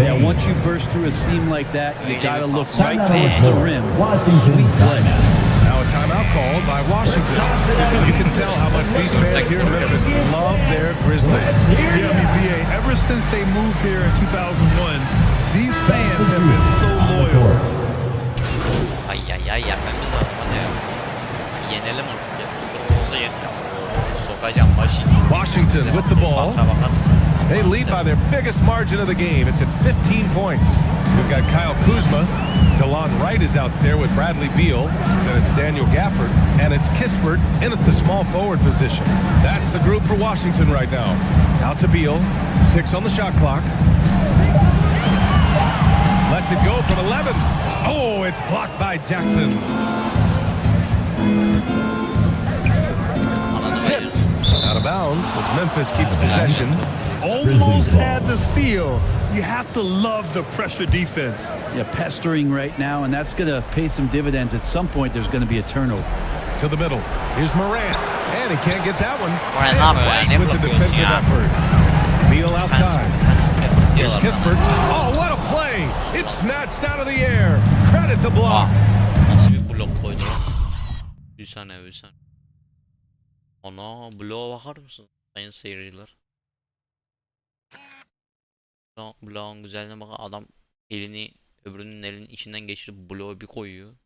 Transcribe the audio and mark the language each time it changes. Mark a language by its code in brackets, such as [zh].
[en] Yeah, once you burst through a seam like that, you got to look right towards the rim. Sweet play. Now a timeout timeout called by Washington. You can tell how much these fans here in Memphis love their Grizzlies. Yeah, I mean, BA, ever since they moved here in 2001, these fans have been so loyal. [tr] Ay yapmamız lazım hadi ya. Yenelim artık ya. Timberwolves'a yenelim. Sokacağım başı. [en] Washington with the ball. They lead by their biggest margin of the game. It's at 15 points. We've got Kyle Kuzma. DeLon Wright is out there with Bradley Beal. Then it's Daniel Gafford. And it's Kispert in at the small forward position. That's the group for Washington right now. Out to Beal. 6 on the shot clock. Lets it go from 11. Oh, it's blocked by Jackson. Tipped. Out of bounds as Memphis keeps possession. Almost had the steal. You have to love the pressure defense. Yeah, pestering right now, and that's going to pay some dividends. At some point, there's going to be a turnover. To the middle. Here's Morant. And he can't get that one. Morant with the defensive effort. Beal outside. Here's Kispert. Oh, what a play! It's snatched out of the air. Credit the block. [tr] Nasıl bir blok koydu lan? Bir saniye. Ana bloğa bakar mısın sayın seyirciler? Bloğun güzelliğine bakın, adam elini öbürünün elinin içinden geçirip bloğu bir koyuyor.